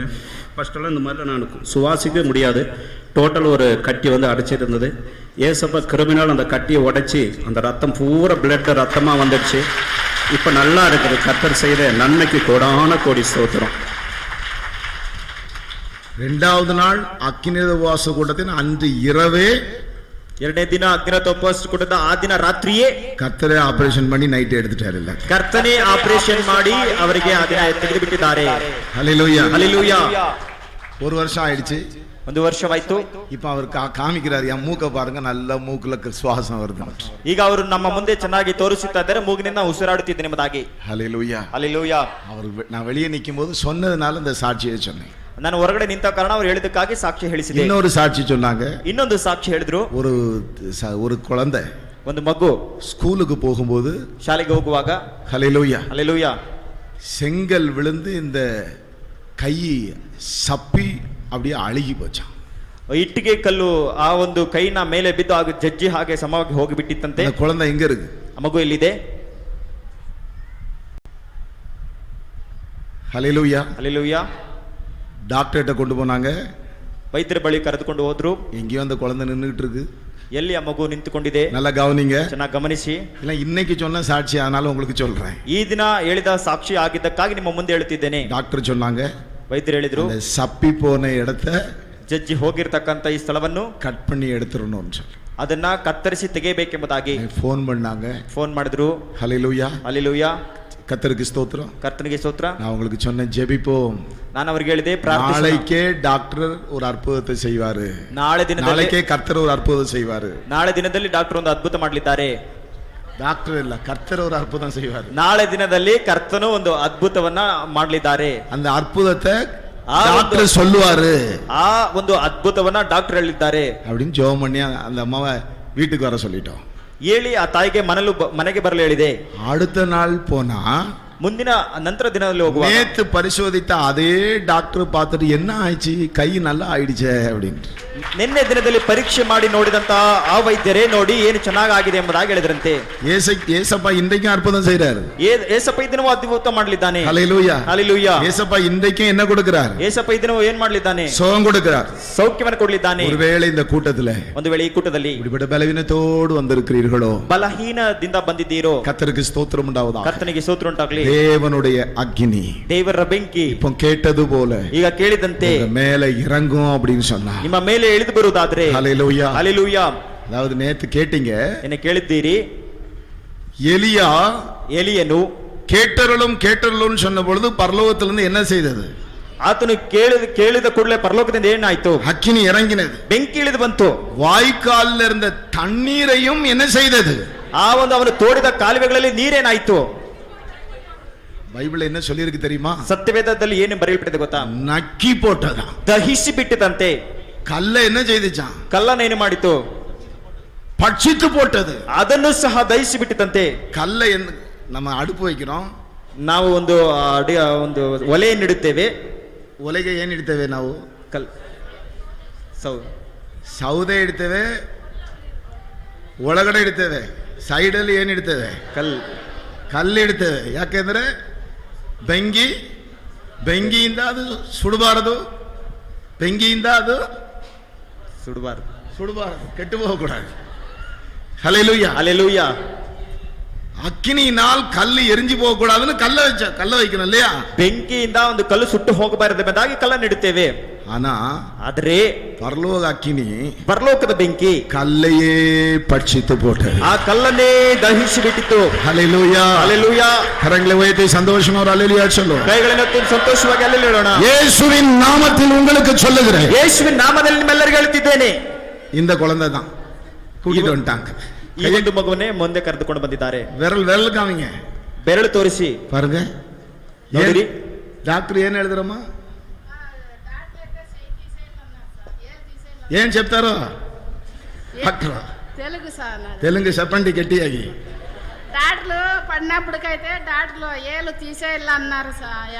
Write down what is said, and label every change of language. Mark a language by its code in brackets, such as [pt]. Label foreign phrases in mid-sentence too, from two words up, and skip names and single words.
[ta] ஃபஸ்ட்டெல்லாம் இந்த மாதிரிலாம் நான் சுவாசிக்கவே முடியாது. டோட்டல் ஒரு கட்டி வந்து அடைச்சிட்டு இருந்தது. ஏசப்பா கிருமினால் அந்த கட்டியை உடைச்சி அந்த ரத்தம் பூரா பிளட் ரத்தமாக வந்துடுச்சு. இப்போ நல்லா இருக்குது. கர்த்தர் செய்த நன்மைக்கு கோடான கோடி ஸ்தோத்திரம். 2வது நாள் அக்கினி உபவாச கூட்டத்தின் அன்று இரவே, [kn] ಎರಡನೇ ದಿನ ಅಜ್ಞಾತ ಉಪವಾಸ ಕೂಟದ ಆ ದಿನ ರಾತ್ರಿಯೇ [ta] கர்த்தரே ஆபரேஷன் பண்ணி நைட் எடுத்துட்டாரு. இல்ல, [kn] ಕರ್ತನೇ ಆಪರೇಷನ್ ಮಾಡಿ ಅವರಿಗೆ ಆ ದಿನ ತೆಗೆದು ಬಿಟ್ಟಿದ್ದಾರೆ. [ta] ஹல்லேலூயா, [kn] ಹಲ್ಲೆಲೂಯಾ. [ta] 1 வருஷம் ஆயிடுச்சு. [kn] 1 ವರ್ಷವಾಯ್ತು. [ta] இப்ப அவர் காமிக்கிறார், என் மூக்க பாருங்க, நல்ல மூக்குல சுவாசம் வருது. [kn] ಈಗ ಅವರು ನಮ್ಮ ಮುಂದೆ ಚೆನ್ನಾಗಿ ತೋರಿಸುತ್ತಾ ಇದ್ದಾರೆ, ಮೂಗಿನಿಂದ ಉಸಿರಾಡುತ್ತಿದ್ದೇನೆ ಎಂಬುದಾಗಿ. [ta] ஹல்லேலூயா, [kn] ಹಲ್ಲೆಲೂಯಾ. [ta] அவர் நான் வெளியே நிற்கும் போது சொன்னதுனால இந்த சாட்சியை சொன்னேன். [kn] ನಾನು ಹೊರಗಡೆ ನಿಂತ ಕಾರಣ ಅವರು ಹೇಳಿದಕ್ಕಾಗಿ ಸಾಕ್ಷಿ ಹೇಳಿಸಿದೆ. [ta] இன்னொரு சாட்சி சொன்னாங்க. [kn] ಇನ್ನೊಂದು ಸಾಕ್ಷಿ ಹೇಳಿದ್ರು. [ta] ஒரு குழந்தை [kn] ಒಂದು ಮಗು [ta] ஸ்கூலுக்கு போகும்போது, [kn] ಶಾಲೆಗೆ ಹೋಗುವಾಗ, [ta] ஹல்லேலூயா, [kn] ಹಲ್ಲೆಲೂಯಾ, [ta] செங்கல் விழுந்து இந்த கை சப்பி அப்படியே அழுகி போச்சான். [kn] ಇಟ್ಟಿಗೆ ಕಲ್ಲು ಆ ಒಂದು ಕೈನ ಮೇಲೆ ಬಿದ್ದು ಆಗ ಜಜ್ಜಿ ಹಾಗೆ ಸಮವಾಗಿ ಹೋಗಿಬಿಟ್ಟಿತ್ತಂತೆ. [ta] அந்த குழந்தை எங்க இருக்கு? [kn] ಮಗು ಎಲ್ಲಿದೆ? [ta] ஹல்லேலூயா, [kn] ಹಲ್ಲೆಲೂಯಾ. [ta] டாக்டர்கிட்ட கொண்டு போனாங்க. [kn] ವೈದ್ಯರ ಬಳಿ ಕರೆದುಕೊಂಡು ಹೋದ್ರು. [ta] எங்கேயோ அந்த குழந்தை நின்றுட்டு இருக்கு. [kn] ಎಲ್ಲಿ ಆ ಮಗು ನಿಂತುಕೊಂಡಿದೆ? [ta] நல்லா கவனிங்க, [kn] ಚೆನ್ನಾಗಿ ಗಮನಿಸಿ. [ta] இல்ல இன்னைக்கு சொன்ன சாட்சி, ஆனாலும் உங்களுக்கு சொல்றேன். [kn] ಈ ದಿನ ಹೇಳಿದ ಸಾಕ್ಷಿ ಆಗಿದ್ದಕ್ಕಾಗಿ ನಿಮ್ಮ ಮುಂದೆ ಹೇಳುತ್ತಿದ್ದೇನೆ. [ta] டாக்டர் சொன்னாங்க, [kn] ವೈದ್ಯರು ಹೇಳಿದ್ರು, [ta] அந்த சப்பி போன இடத்தை [kn] ಜಜ್ಜಿ ಹೋಗಿರ್ತಕ್ಕಂತ ಈ ಸ್ಥಳವನ್ನು [ta] கட் பண்ணி எடுத்துறணும்னு சொல்லி [kn] ಅದನ್ನ ಕತ್ತರಿಸಿ ತೆಗೆಯಬೇಕೆಂಬುದಾಗಿ [ta] ஃபோன் பண்ணாங்க. [kn] ಫೋನ್ ಮಾಡಿದ್ರು. [ta] ஹல்லேலூயா, [kn] ಹಲ್ಲೆಲೂಯಾ. [ta] கர்த்தருக்கு ஸ்தோத்திரம். [kn] ಕರ್ತನಿಗೆ ಸ್ತೋತ್ರ. [ta] நான் உங்களுக்கு சொன்னேன், ஜெபிப்போம். [kn] ನಾನು ಅವರಿಗೆ ಹೇಳಿದೆ, ಪ್ರಾರ್ಥಿಸೋಣ. [ta] நாளைக்கே டாக்டர் ஒரு அற்புதத்தை செய்வாரு. நாளைக்கே கர்த்தர் ஒரு அற்புதம் செய்வாரு. [kn] ನಾಳೆ ದಿನದಲ್ಲಿ ಡಾಕ್ಟರ್ ಒಂದು ಅದ್ಭುತ ಮಾಡಲಿದ್ದಾರೆ. [ta] டாக்டர் இல்ல, கர்த்தர் ஒரு அற்புதம் செய்வாரு. [kn] ನಾಳೆ ದಿನದಲ್ಲಿ ಕರ್ತನು ಒಂದು ಅದ್ಭುತವನ್ನ ಮಾಡಲಿದ್ದಾರೆ. [ta] அந்த அற்புதத்தை டாக்டர் சொல்லுவாரு. [kn] ಆ ಒಂದು ಅದ್ಭುತವನ್ನ ಡಾಕ್ಟರ್ ಹೇಳಿದ್ದಾರೆ [ta] அப்படின்னு ஜெபம் பண்ணி அந்த அம்மாவை வீட்டுக்கு வர சொல்லிட்டோம். [kn] ಹೇಳಿ ಆ ತಾಯಿಗೆ ಮನೆಗೆ ಬರಲು ಹೇಳಿದೆ. [ta] அடுத்த நாள் போனா, [kn] ಮುಂದಿನ ನಂತರ ದಿನದಲ್ಲಿ ಹೋಗುವ, [ta] நேத்து பரிசோதித்த அதே டாக்டர் பார்த்துட்டு என்ன ஆயிடுச்சு, கை நல்லா ஆயிடுச்சே அப்படின்னு. [kn] ನಿನ್ನೆ ದಿನದಲ್ಲಿ ಪರೀಕ್ಷೆ ಮಾಡಿ ನೋಡಿದಂತ ಆ ವೈದ್ಯರೇ ನೋಡಿ ಏನು ಚೆನ್ನಾಗಿದೆ ಎಂಬುದಾಗಿ ಹೇಳಿದ್ರಂತೆ. [ta] ஏசப்பா இன்றைக்கும் அற்புதம் செய்றாரு. [kn] ಏಸಪ್ಪ ಈ ದಿನವೂ ಅದ್ಭುತ ಮಾಡಲಿದ್ದಾನೆ. [ta] ஹல்லேலூயா, [kn] ಹಲ್ಲೆಲೂಯಾ. [ta] ஏசப்பா இன்றைக்கும் என்ன கொடுக்கிறார்? [kn] ಏಸಪ್ಪ ಈ ದಿನವೂ ಏನ್ ಮಾಡಲಿದ್ದಾನೆ? [ta] சுகம் கொடுக்கிறார், [kn] ಸೌಖ್ಯವನ್ನು ಕೊಡಲಿದ್ದಾನೆ. [ta] ஒருவேளை இந்த கூட்டத்துல [kn] ಒಂದು ವೇಳೆ ಈ ಕೂಟದಲ್ಲಿ [ta] இப்படிப்பட்ட பலவீனத்தோடு வந்திருக்கிறீர்களோ, [kn] ಬಲಹೀನದಿಂದ ಬಂದಿದ್ದೀರೋ, [ta] கர்த்தருக்கு ஸ்தோத்திரம் உண்டாவதாக. [kn] ಕರ್ತನಿಗೆ ಸ್ತೋತ್ರ ಉಂಟಾಗಲಿ. [ta] தேவனுடைய அக்கினி [kn] ದೇವರ ಬೆಂಕಿ [ta] இப்போ கேட்டது போல [kn] ಈಗ ಕೇಳಿದಂತೆ [ta] மேல இறங்கும் அப்படின்னு சொன்னா, [kn] ನಿಮ್ಮ ಮೇಲೆ ಇಳಿದು ಬರುವುದಾದ್ರೆ, [ta] ஹல்லேலூயா, [kn] ಹಲ್ಲೆಲೂಯಾ. [ta] அதாவது நேத்து கேட்டீங்க, [kn] என்ன ಕೇಳಿದ್ದೀರಿ? [ta] எலியனு எலியனு கேட்டருளும் சொன்ன பொழுது பரலோகத்திலிருந்து என்ன செய்தது? [kn] ಆತನು ಕೇಳಿದ ಕೂಡಲೇ ಪರಲೋಕದಿಂದ ಏನಾಯ್ತು? [ta] அக்கினி இறங்கினது. [kn] ಬೆಂಕಿ ಇಳಿದು ಬಂತು. [ta] வாய்க்காலில் இருந்த தண்ணீரையும் என்ன செய்தது? [kn] ಆ ಒಂದು ಅವನು ತೋಡಿದ ಕಾಲುವೆಗಳಲ್ಲಿ ನೀರೇನಾಯ್ತು? [ta] பைபிள் என்ன சொல்லி இருக்கு தெரியுமா? [kn] ಸತ್ಯವೇದದಲ್ಲಿ ಏನು ಬರೆಯಲ್ಪಟ್ಟಿದೆ ಗೊತ್ತಾ? [ta] நக்கி போட்டதா, [kn] ದಹಿಸಿ ಬಿಟ್ಟಿದಂತೆ. [ta] கல்ல என்ன செய்துச்சான்? [kn] ಕಲ್ಲನ್ನು ಏನು ಮಾಡಿತು? [ta] பட்சித்து போட்டது. [kn] ಅದನ್ನು ಸಹ ದಹಿಸಿ ಬಿಟ್ಟಿದಂತೆ. [ta] கல்ல நம்ம அடுப்பு வைக்கிறோம், [kn] ನಾವು ಒಂದು ಒಲೆಯನ್ನು ಇಡುತ್ತೇವೆ. ಒಲೆಗೆ ಏನ್ ಇಡ್ತೇವೆ ನಾವು? ಸೌದೆ ಇಡ್ತೇವೆ, ಒಳಗಡೆ ಇಡ್ತೇವೆ, ಸೈಡಲ್ಲಿ ಏನ್ ಇಡ್ತೇವೆ? ಕಲ್ಲು ಇಡ್ತೇವೆ. ಯಾಕೆಂದ್ರೆ ಬೆಂಕಿಯಿಂದ ಅದು ಸುಡಬಾರದು, ಬೆಂಕಿಯಿಂದ ಅದು [ta] சுடுபாரது, கெட்டு போகக்கூடாது. ஹல்லேலூயா, ஹல்லேலூயா. அக்கினியினால் கல்லு எரிஞ்சு போக கூடாதுன்னு கல்ல வைக்கணும் இல்லையா? [kn] ಬೆಂಕಿಯಿಂದ ಒಂದು ಕಲ್ಲು ಸುಟ್ಟು ಹೋಗಬಾರದೆಂಬುದಾಗಿ ಕಲ್ಲನ್ನು ಇಡುತ್ತೇವೆ. [ta] ஆனா [kn] ಆದರೆ [ta] பரலோக அக்கினி, [kn] ಪರಲೋಕದ ಬೆಂಕಿ [ta] கல்லையே பட்சித்து போட்டது. [kn] ಆ ಕಲ್ಲನ್ನೇ ದಹಿಸಿ ಬಿಟ್ಟಿತು. [ta] ஹல்லேலூயா, ஹல்லேலூயா. கரங்களை உயர்த்தி சந்தோஷமா ஒரு ஹல்லேலூயா சொல்லுங்க. [kn] ಕೈಗಳನ್ನು ಎತ್ತಿ ಸಂತೋಷವಾಗಿ ಹಲ್ಲೆಲೂಯಾ ಹೇಳೋಣ. [ta] இயேசுவின் நாமத்தில் உங்களுக்கு சொல்லுகிறேன், [kn] ಯೇಸುವಿನ ನಾಮದಲ್ಲಿ ನಿಮ್ಮೆಲ್ಲರಿಗೂ ಹೇಳುತ್ತಿದ್ದೇನೆ, [ta] இந்த குழந்தை தான் கூட்டிட்டு வந்துட்டாங்க. [kn] ಈ ಒಂದು ಮಗುವನ್ನೇ ಮುಂದೆ ಕರೆದುಕೊಂಡು ಬಂದಿದ್ದಾರೆ. [ta] விரல் காமிங்க, [kn] ಬೆರಳು ತೋರಿಸಿ [ta] பாருங்க. [kn] ನೋಡಿರಿ. [te] డాక్టర్ ఏం எழுதுறமா? ఏం చెప్తారో డాక్టర్? తెలుగు చెప్పండి గట్టియాగి. డాక్టర్లు పడినప్పటికైతే డాక్టర్లు ఏళ్ళు తీసేయాలన్నారు సాయ.